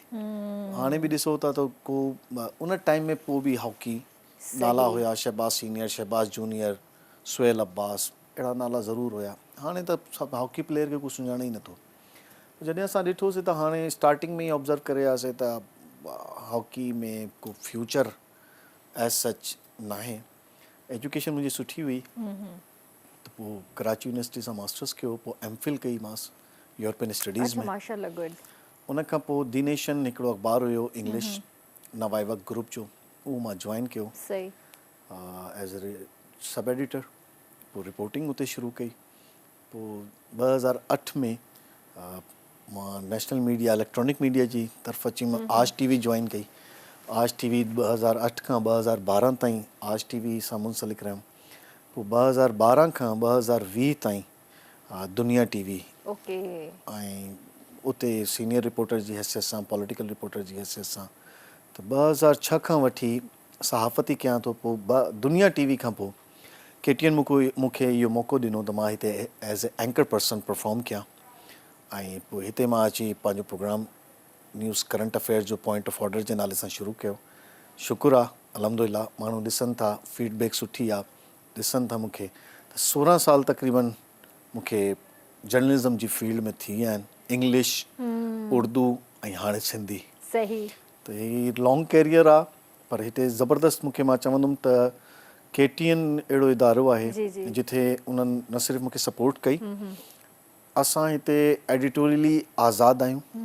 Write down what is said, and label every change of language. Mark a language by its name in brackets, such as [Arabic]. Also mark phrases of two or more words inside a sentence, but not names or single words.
[Sindhi] हाणे बि ॾिसो था त को उन टाइम में पोइ बि हॉकी नाला हुया, शहबाज़ सीनियर, शहबाज़ जूनियर, सुहेल अब्बास, अहिड़ा नाला ज़रूरु हुया। हाणे त सभु [English] hockey player [Sindhi] खे कुझु सुञाणे ई नथो। जॾहिं असां ॾिठोसीं त हाणे स्टार्टिंग में ई ऑब्ज़र्व करे आयासीं त हॉकी में को [English] future as such [Sindhi] नाहे। एजुकेशन मुंहिंजी सुठी हुई, त पोइ कराची यूनिवर्सिटी सां मास्टर्स कयो, पोइ MPhil कई मांसि [English] European studies [Sindhi] में। माशाल्लाह, गुड। उन खां पोइ दी नेशन हिकिड़ो अख़बार हुयो इंग्लिश नवाए वक़्त ग्रुप जो, उहो मां जॉइन कयो सही। [English] as a sub editor. [Sindhi] पोइ रिपोर्टिंग उते शुरू कई। पोइ 2008 में मां [English] national media electronic media [Sindhi] जी तरफ़ अची मां आज TV जॉइन कई। आज TV 2008 खां 2012 ताईं आज TV सां मुंसलिक रहियुमि। पोइ 2012 खां 2020 ताईं दुनिया TV ओके। ऐं उते [English] senior reporter [Sindhi] जी हैसियत सां, [English] political reporter [Sindhi] जी हैसियत सां। त 2006 खां वठी सहाफ़ती कयां थो। पोइ दुनिया TV खां पोइ KTN मूंखे इहो मौक़ो ॾिनो त मां हिते [English] as a anchor person perform [Sindhi] कयां ऐं पोइ हिते मां अची पंहिंजो प्रोग्राम [English] news current affairs [Sindhi] जो पॉइंट ऑफ ऑर्डर जे नाले सां शुरू कयो। शुक्र आहे अल्हम्दुलिल्लाह, माण्हू ॾिसनि था, फीडबैक सुठी आहे, ॾिसनि था मूंखे। त 16 साल तक़रीबन मूंखे जर्नलिज़म जी फील्ड में थी विया आहिनि, इंग्लिश, उर्दू ऐं हाणे सिंधी। सही। त ही [English] long career [Sindhi] आहे, पर हिते ज़बरदस्त मूंखे मां चवंदुमि त KTN अहिड़ो इदारो आहे जिथे उन्हनि न सिर्फ़ु मूंखे सपोर्ट कई, असां हिते एडिटोरियली आज़ादु आहियूं।